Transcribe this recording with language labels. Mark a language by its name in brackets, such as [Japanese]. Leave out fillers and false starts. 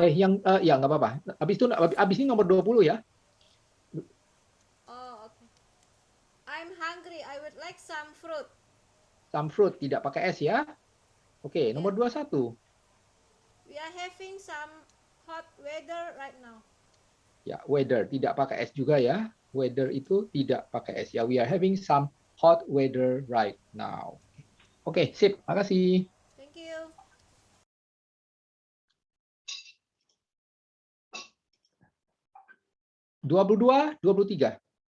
[Indonesian] Yang ya nggak apa-apa. Habis ini nomor 20 ya. [English] Oh, okay. I'm hungry. I would like some fruit. [Indonesian] Some fruit tidak pakai S ya. Oke, nomor 21. [English] We are having some hot weather right now. [Indonesian] Ya, weather tidak pakai S juga ya. Weather itu tidak pakai S ya. [English] We are having some hot weather right now. [Indonesian] Oke, sip. Makasih. [English] Thank you. [Indonesian] Dua 23.